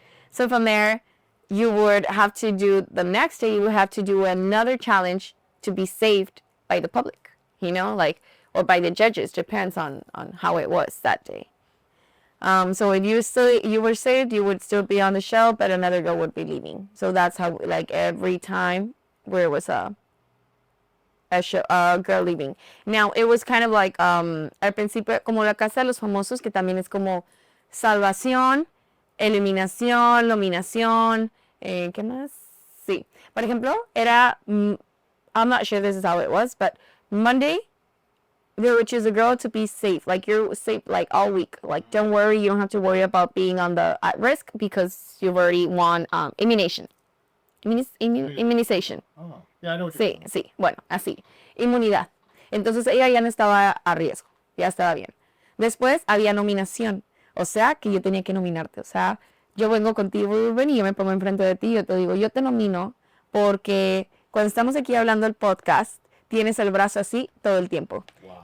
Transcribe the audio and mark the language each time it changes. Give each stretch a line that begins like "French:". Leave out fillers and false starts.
English: So from there, you would have to do, the next day, you would have to do another challenge to be saved by the public, you know, like, or by the judges, depends on how it was that day. So if you were saved, you would still be on the show, but another girl would be leaving. So that's how, like, every time where it was a girl leaving. Now, it was kind of like,
Spanish: al principio, como la Casa de los Famosos, que también es como salvación, eliminación, nominación, ¿qué más? Sí. Por ejemplo, era,
English: I'm not sure this is how it was, but Monday, they would choose a girl to be safe. Like, you're safe, like, all week. Like, don't worry, you don't have to worry about being at risk because you've already won immunization. Immunization. Oh, yeah, I know what you're saying.
Spanish: Sí, bueno, así. Inmunidad. Entonces, ella ya no estaba a riesgo. Ya estaba bien. Después, había nominación. O sea, que yo tenía que nominarte. O sea, yo vengo contigo, Rubén, y yo me pongo enfrente de ti y yo te digo, yo te nomino porque cuando estamos aquí hablando el podcast, tienes el brazo así todo el tiempo. Wow.